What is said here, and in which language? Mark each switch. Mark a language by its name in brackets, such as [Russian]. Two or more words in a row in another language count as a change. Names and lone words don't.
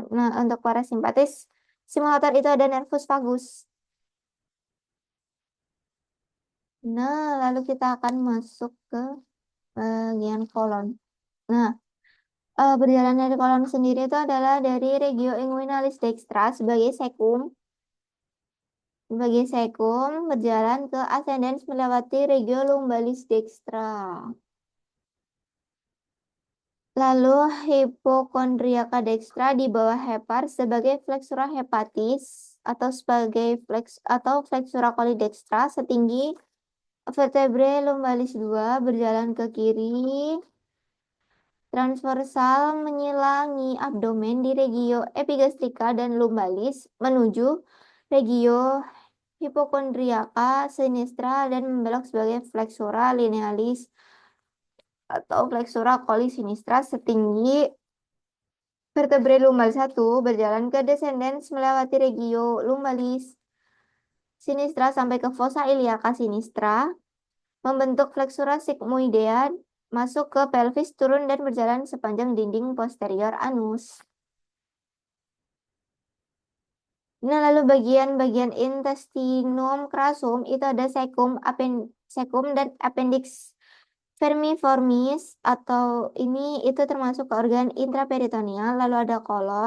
[Indonesian] Nah untuk parasimpatis stimulator itu ada [Latin] nervus vagus. [Indonesian] Nah lalu kita akan masuk ke bagian kolon. Nah, berjalan dari kolon sendiri itu adalah dari [Latin] regio inguinalis dextra [Indonesian] sebagai sekum. Bagi sekum berjalan ke ascendens melewati [Latin] regio lumbalis dextra. [Indonesian] Lalu hipokondriaka dextra di bawah hepar sebagai [Latin] flexura hepatis [Indonesian] atau sebagai [Latin] flexura cholidextra [Indonesian] setinggi [Latin] vertebrae lumbalis [Indonesian] 2 berjalan ke kiri transversal menyilangi abdomen di regio epigastrika dan lumbalis menuju [Latin] regio hipokondriaka sinistra [Indonesian] dan membelok sebagai [Latin] flexura linealis [Indonesian] atau [Latin] flexura coli sinistra [Indonesian] setinggi [Latin] vertebrae lumbal [Indonesian] 1 berjalan ke descendens melewati [Latin] regio lumbalis sinistra [Indonesian] sampai ke [Latin] fossa iliaca sinistra, [Indonesian] membentuk [Latin] flexura sigmoidea, [Indonesian] masuk ke pelvis, turun dan berjalan sepanjang dinding posterior anus. Nah, lalu bagian-bagian [Latin] intestinum crassum [Indonesian] itu ada sekum dan [Latin] appendix vermiformis [Indonesian] atau ini itu termasuk ke organ intraperitoneal, lalu ada kolon.